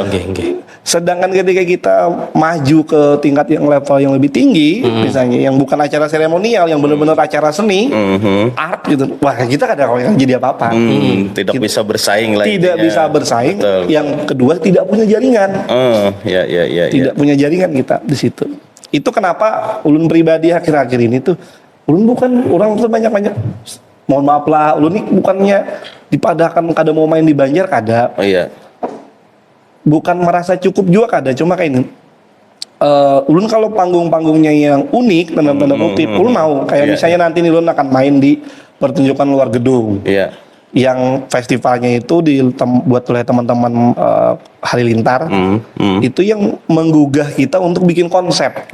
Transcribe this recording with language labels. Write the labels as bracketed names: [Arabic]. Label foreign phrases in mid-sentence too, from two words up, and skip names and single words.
[Indonesian] Sedangkan ketika kita maju ke tingkat yang level yang lebih tinggi, misalnya yang bukan acara seremonial, yang benar-benar acara seni, art gitu. Wah, kita kadang yang jadi apa-apa. Tidak bisa bersaing lagi. Tidak bisa bersaing. Betul. Yang kedua tidak punya jaringan. Tidak punya jaringan kita di situ. [Banjar] Itu kenapa ulun pribadi akhir-akhir ini tuh ulun bukan orang tuh banyak-banyak. Mohon maaf lah, ulun ini bukannya dipadahkan kada mau main di Banjar kada. Bukan merasa cukup juga kada, cuma kayak ini. [Indonesian] Ulun kalau panggung-panggungnya yang unik, tanda-tanda kutip, ulun mau. Kayak misalnya nanti nih ulun akan main di pertunjukan luar gedung. Yang festivalnya itu dibuat oleh teman-teman Halilintar. Itu yang menggugah kita untuk bikin konsep.